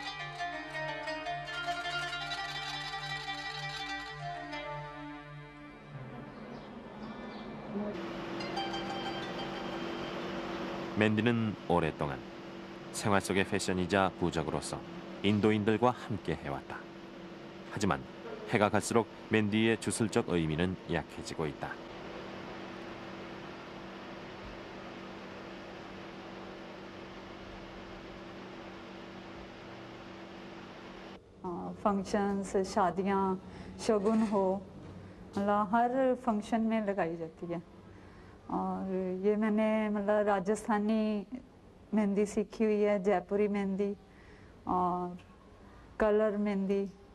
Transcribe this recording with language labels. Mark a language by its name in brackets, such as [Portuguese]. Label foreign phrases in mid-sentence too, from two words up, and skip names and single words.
[Korean] 맨디는 오랫동안 생활 속의 패션이자 부적으로서 인도인들과 함께 해왔다. 하지만 해가 갈수록 맨디의 주술적 의미는 약해지고 있다. [Hindi] फंक्शंस शादियां शगुन हो मतलब हर फंक्शन में लगाई जाती है और ये मैंने मतलब राजस्थानी मेहंदी सीखी हुई है जयपुरी मेहंदी और कलर मेहंदी